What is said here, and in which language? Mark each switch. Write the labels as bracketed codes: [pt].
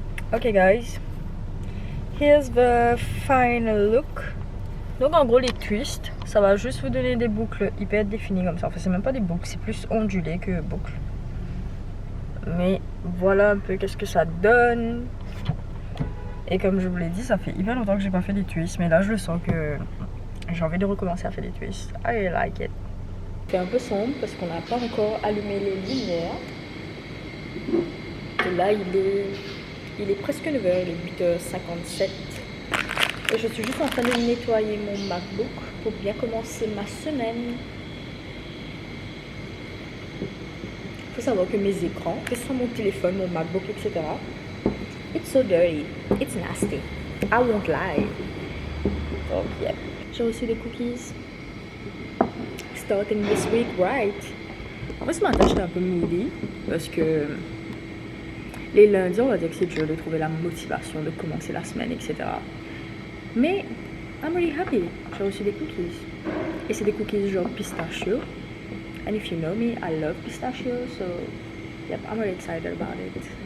[en] Ok guys, here's the final look. [fr] Donc en gros les twists, ça va juste vous donner des boucles hyper définies comme ça. Enfin c'est même pas des boucles, c'est plus ondulé que boucles. Mais voilà un peu qu'est-ce que ça donne. Et comme je vous l'ai dit, ça fait hyper longtemps que j'ai pas fait des twists. Mais là je le sens que j'ai envie de recommencer à faire des twists. [en] I like it. [fr] C'est un peu sombre parce qu'on n'a pas encore allumé les lumières. Et là il est presque 9h, il est 8h57 et je suis juste en train de nettoyer mon MacBook pour bien commencer ma semaine. Il faut savoir que mes écrans, que ce soit mon téléphone, mon MacBook, etc. [en] It's so dirty, it's nasty, I won't lie. [fr] Donc yeah, j'ai reçu des cookies. [en] Starting this week, right? [fr] En fait ce matin j'étais un peu moody parce que les lundis, on va dire que c'est dur de trouver la motivation de commencer la semaine, etc. Mais, [en] I'm really happy. [fr] J'ai reçu des cookies. Et c'est des cookies genre pistachio. [en] And if you know me, I love pistachio. So, yep, I'm really excited about it.